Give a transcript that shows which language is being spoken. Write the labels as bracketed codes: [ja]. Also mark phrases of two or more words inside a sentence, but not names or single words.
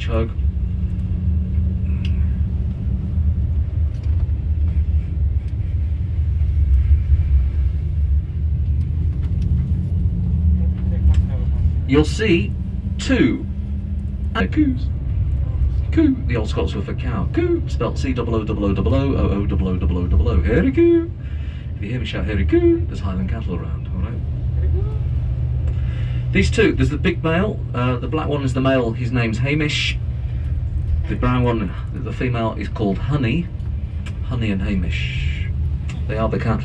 [en] Chug. You'll see two coos. Coo, the old Scots were for cow. Coo, spelt C-O-O-O-O-O-O-O-O-O-O. Hairy coo. If you hear me shout hairy coo, there's Highland cattle around, alright? These two, there's the big male, the black one is the male, his name's Hamish. The brown one, the female, is called Honey. Honey and Hamish. They are the cattle.